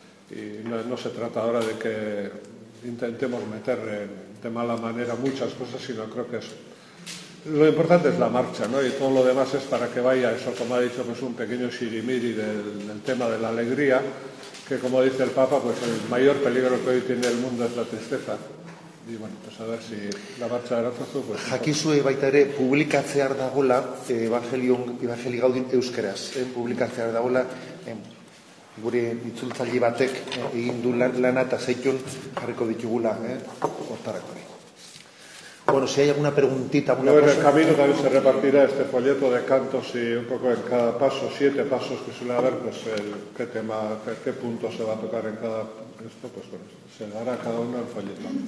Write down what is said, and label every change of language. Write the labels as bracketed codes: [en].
[es] Y no se trata ahora de que intentemos meter de mala manera muchas cosas, sino creo que es lo importante es la marcha, ¿no? Y todo lo demás es para que vaya eso, como ha dicho, pues un pequeño shirimiri del tema de la alegría, que como dice el Papa, pues el mayor peligro que hoy tiene el mundo es la tristeza. Y bueno, pues a ver si la marcha de Aranzazu, pues [eu] jakizue baita ere publikatzear dagoela Evangelio Gaudium euskeraz, publikatzear dagoela gure itzultzaile batek egin du lana eta zeitun jarriko ditugula, hortarako. [es] Bueno, si hay alguna preguntita, alguna cosa. En el camino también se repartirá este folleto de cantos y un poco en cada paso, siete pasos que suele haber, pues el qué tema, qué punto se va a tocar en cada esto, pues bueno, se dará a cada uno el folleto.